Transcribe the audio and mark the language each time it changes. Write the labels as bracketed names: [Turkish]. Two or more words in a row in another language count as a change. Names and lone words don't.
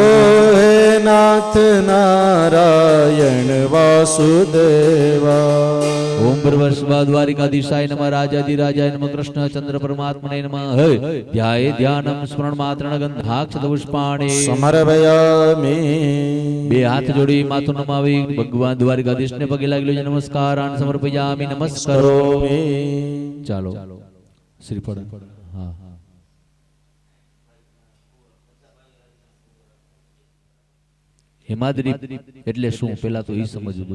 [Sanskrit] ओ हे नाथ नारायण वासुदेवा. ओम भर्वस्वा द्वारिकाधीशाय नमः. राजाधिराजाय नमः. कृष्ण चंद्र परमात्मने नमः. हे ध्याये ध्यानम स्मरण मात्रण गंधाक्षत पुष्पाणि समर्पयामि. [Gujarati] બે હાથ જોડી માથું નમાવી ભગવાન દ્વારકાધીશને પગે લાગી લેજો. [Sanskrit] નમસ્કારાન સમર્પયામિ. [Gujarati] નમસ્કારો. ચાલો શ્રીફળ. હા હા. હેમાદ્રી એટલે શું પેલા તો એ સમજવું.